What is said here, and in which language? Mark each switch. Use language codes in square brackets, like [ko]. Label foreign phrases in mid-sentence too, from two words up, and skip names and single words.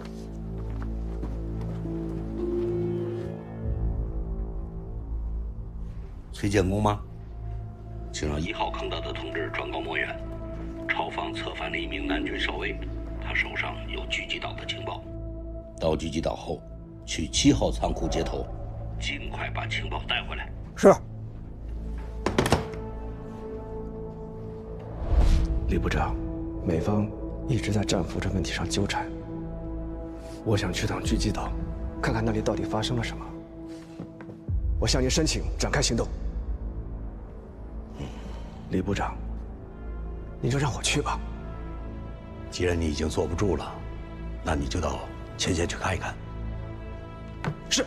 [zh] 崔建功吗？请让1号坑道的同志转告莫远，朝方策反了一名南军少尉，他手上有狙击岛的情報。到狙擊島後，去7號倉庫接頭，盡快把情報帶回來。是。李部長，美方一直在戰俘這問題上糾纏。我想去趟狙擊島，看看那裡到底發生了什麼。我向您申請展開行動。李部長，你就讓我去吧。既然你已經坐不住了，那你就到前線去看一看。是。